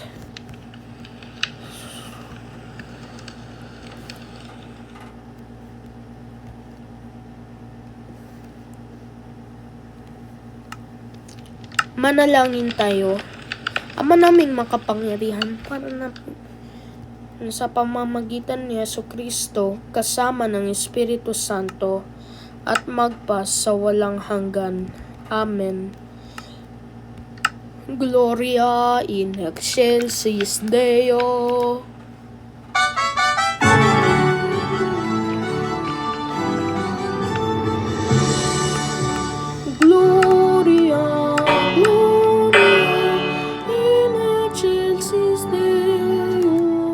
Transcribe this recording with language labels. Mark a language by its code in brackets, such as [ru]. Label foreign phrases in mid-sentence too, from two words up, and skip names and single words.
[tl] Manalangin tayo. Ama naming makapangyarihan, para namin sa pamamagitan ni Jesucristo kasama ng Espiritu Santo at magpas sa walang hanggan. [la] Amen. Gloria in excelsis Deo. Gloria, Gloria in excelsis Deo.